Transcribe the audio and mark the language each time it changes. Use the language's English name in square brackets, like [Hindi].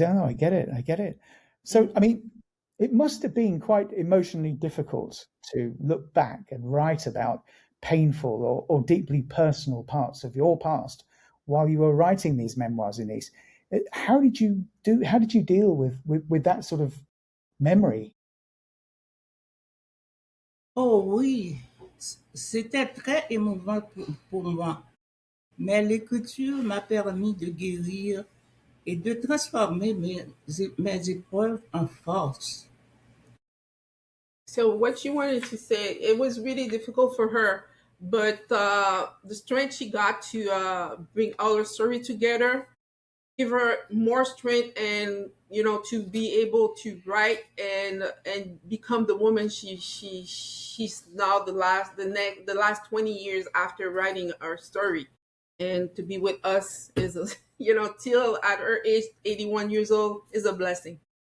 [English] Oh, I get it. So, I mean, it must have been quite emotionally difficult to look back and write about painful or deeply personal parts of your past while you were writing these memoirs, Inese. How did you deal with that sort of memory? [French] Oh oui, c'était très émouvant pour moi, mais l'écriture m'a permis de guérir et de transformer mes épreuves en force. [English] So what she wanted to say, it was really difficult for her, but the strength she got to bring all her story together, give her more strength, and to be able to write and become the woman she's now the last 20 years after writing her story, and to be with us is till at her age 81 years old is a blessing.